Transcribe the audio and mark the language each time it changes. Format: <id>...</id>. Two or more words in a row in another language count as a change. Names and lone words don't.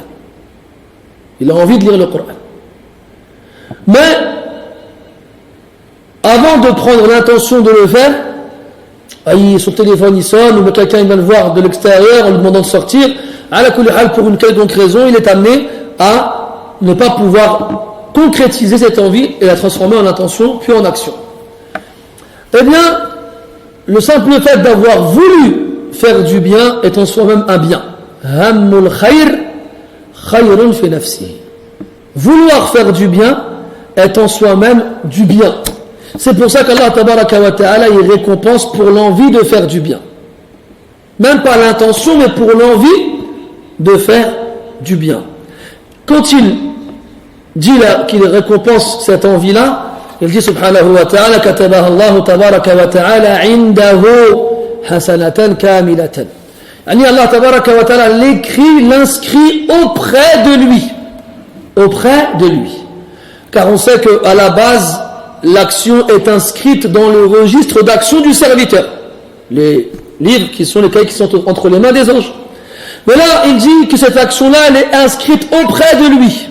<fr>Il a envie de lire le Coran. Mais avant de prendre l'intention de le faire, son téléphone il sonne, ou quelqu'un il vient le voir de l'extérieur en lui demandant de sortir. Pour une quelconque raison, il est amené à ne pas pouvoir concrétiser cette envie et la transformer en intention puis en action. Eh bien, le simple fait d'avoir voulu faire du bien est en soi-même un bien.</fr> <ar>همّ الخير خيرٌ في نفسه.</ar> <fr>Vouloir faire du bien est en soi-même du bien. C'est pour ça qu'</fr> <ar>الله تبارك وتعالى</ar> <fr>il récompense pour l'envie de faire du bien. Même pas l'intention, mais pour l'envie de faire du bien. Quand il dit là qu'il récompense cette envie-là, il dit</fr> <ar>سبحانه وتعالى كتبها الله تبارك وتعالى عنده حسنة كاملة. الله تبارك وتعالى</ar> <fr>l'inscrit auprès de lui. Auprès de lui. Car on sait qu'à la base, l'action est inscrite dans le registre d'action du serviteur. Les livres qui sont les cahiers qui sont entre les mains des anges. Mais là, il dit que cette action-là, elle est inscrite auprès de lui.</fr>